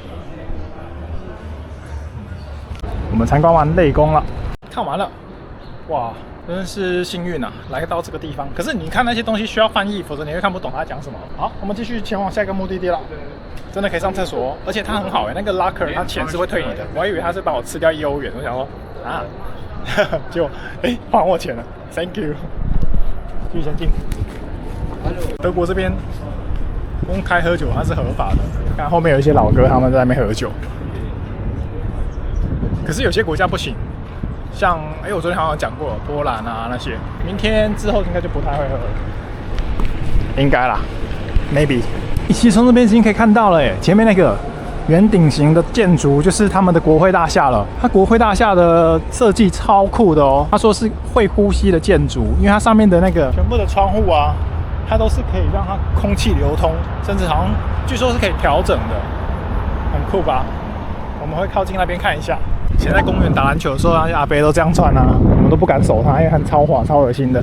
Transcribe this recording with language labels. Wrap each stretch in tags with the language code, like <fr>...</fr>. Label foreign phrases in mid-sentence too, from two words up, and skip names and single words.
<zh>我們參觀完淚宮了，看完了，哇，真是幸運啊，來到這個地方。可是你看那些東西需要翻譯，否則你會看不懂他講什麼。好，我們繼續前往下一個目的地了。真的可以上廁所哦，而且它很好哎，那個 locker 它錢是會退你的。我還以為他是幫我吃掉1歐元，我想說啊，結果還我錢了 ，</zh> <en>Thank you。</en> <zh>繼續前進。德國這邊公開喝酒它是合法的，看後面有一些老哥他們在那邊喝酒。可是有些國家不行，像我昨天好像講過波蘭啊那些，明天之後應該就不太會喝了，應該啦 ，maybe。其實從這邊已經可以看到了，前面那個圓頂型的建築就是他們的國會大廈了。它國會大廈的設計超酷的哦，他說是會呼吸的建築，因為它上面的那個全部的窗戶啊，它都是可以讓它空氣流通，甚至好像據說是可以調整的，很酷吧？我們會靠近那邊看一下。以前在公園打籃球的時候，那些阿伯都這樣穿啊，我們都不敢手他，因為很超滑、超惡心的。</zh>